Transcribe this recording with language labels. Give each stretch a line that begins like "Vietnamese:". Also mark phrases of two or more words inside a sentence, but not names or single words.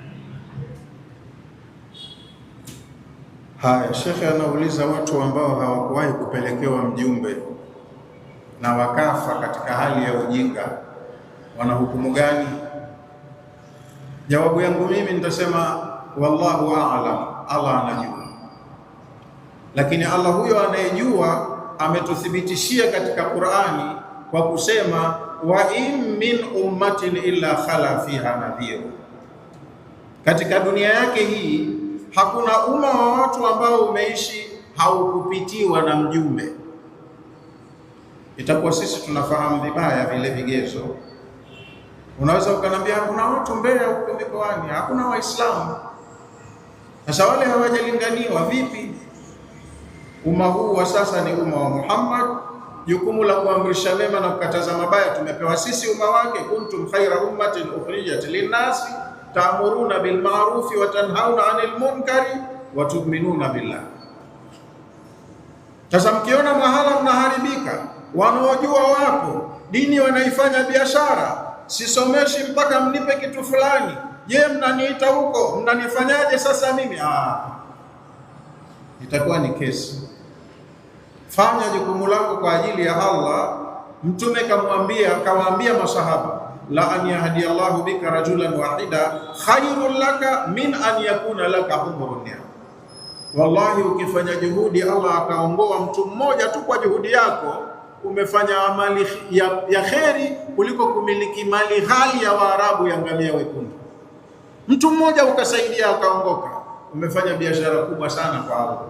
Swahili: Haya, Shekhe anauliza watu ambao hawakuwahi kupelekewa mjumbe na wakafa katika hali ya ujinga, wana hukumu gani? Jawabu yangu mimi nitasema
Arabic: والله أعلم,
Swahili: Allah anajua. Lakini Allah huyo anayejua ametuthibitishia katika Qur'ani kwa kusema
Arabic: وإن من أمة إلا خلا فيها نذير.
Swahili: Katika dunia yake hii hakuna umma wa watu ambao umeishi haukupitiwa na mjumbe. Itakuwa sisi tunafahamu vibaya vile vigezo. Unaweza ukanambia kuna watu Mbeya huko mikoani, hakuna Waislamu. Sasa wale hawajalinganiwa vipi? Umma huu wa sasa ni umma wa Muhammad. Jukumu la kuamrisha mema na kukataza mabaya tumepewa sisi umma wake.
Arabic: كنتم خير أمة أخرجت للناس تأمرون بالمعروف وتنهون عن المنكر وتؤمنون بالله.
Swahili: Sasa mkiona mahala mnaharibika, wanaojua wapo, dini wanaifanya biashara, sisomeshi mpaka mnipe kitu fulani. Je, mnaniita huko, mnanifanyaje sasa mimi? Itakuwa ni kesi. Fanya jukumu lako kwa ajili ya Allah. Mtume kawaambia masahaba,
Arabic: لأن يهدي الله بك رجلا واحدا خير لك من أن يكون لك حمر النعم.
Swahili: Wallahi, ukifanya juhudi Allah akaongoa mtu mmoja tu kwa juhudi yako, umefanya amali ya kheri kuliko kumiliki mali ghali ya Waarabu ya ngamia wekundu. Mtu mmoja ukasaidia akaongoka, umefanya biashara kubwa sana kwa Allah.